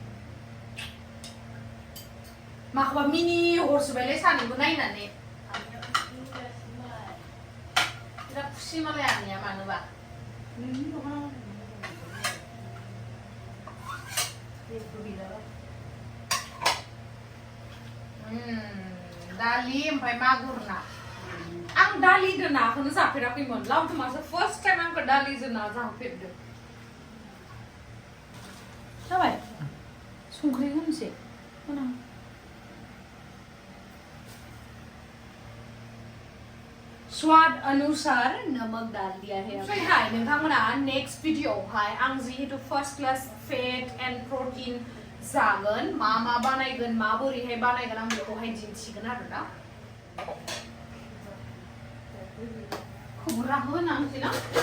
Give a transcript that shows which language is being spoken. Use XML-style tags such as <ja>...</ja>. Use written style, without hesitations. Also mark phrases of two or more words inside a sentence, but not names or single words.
<brx>माखौबा मिनि हरसोबायलाय सानैबो नायनानै बिराद खुसि मालाय आंनिया मानोबा दालि ओमफ्राय मागुर ना आं दालिजों नाखौनो जाफेराखैमोन लावदुमासो</brx> <en>first time</en> <brx>आंखौ दालिजों ना जाहोफेरदों जाबाय संख्रि होनोसै</brx> <hi>स्वाद अनुसार नमक डाल दिया है</hi> <brx>ओमफ्रायहाय नोंथांमोना नेक्स्ट भिडिअआवहाय आं जिहेतु</brx> <en>first class fat and protein</en> <brx>जागोन मा बानायगोन माबोरैहाय बानायगोन आं बेखौहाय दिन्थिगोन आरोना खबरा होनांसै ना</brx>